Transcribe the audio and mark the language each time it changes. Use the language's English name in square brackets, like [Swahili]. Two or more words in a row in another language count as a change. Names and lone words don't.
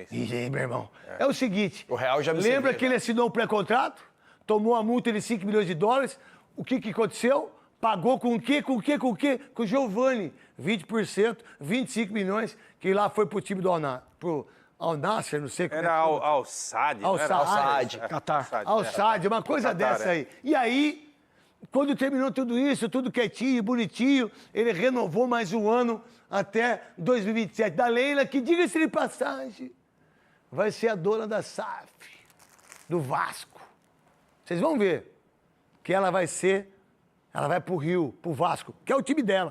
[Portuguese] Ien, meu irmão. É o seguinte. O real já me lembra que ele assinou um pré-contrato? Tomou a multa de 5 milhões de dólares. O que aconteceu? Pagou com o quê? Com o Giovani. 20%, 25 milhões, que lá foi pro time do Al-Nassr, não sei como era Al-Sadd. Al-Sadd. Qatar. Al-Sadd, uma coisa dessa aí. E aí, quando terminou tudo isso, tudo quietinho, bonitinho, ele renovou mais um ano até 2027. Da Leila, que, diga-se de passagem, vai ser a dona da SAF, do Vasco. Vocês vão ver que ela vai pro Rio, pro Vasco, que é o time dela.